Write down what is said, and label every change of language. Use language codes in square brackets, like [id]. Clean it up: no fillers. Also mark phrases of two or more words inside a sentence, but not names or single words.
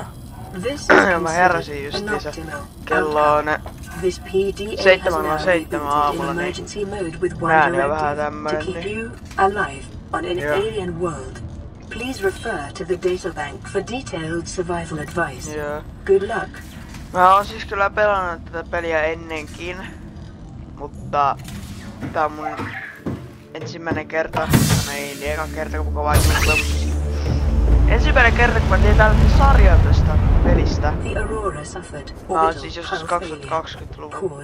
[en] This is [fi] Mä heräsin justiinsa. Kello on 7:07 aamulla, niin ääni on vähän tämmönen, niin [en] alive on an alien world. Please refer to the databank for detailed survival advice. Good luck. [fi] Mä oon siis kyllä pelannut tätä peliä ennenkin, mutta tää on mun ensimmäinen kerta, ei eka kerta kun kovaa juttua. Ensimmäinen kerta kun mä tein tällaisen sarjan tästä pelistä. Mä oon siis joskus 2020-luvun.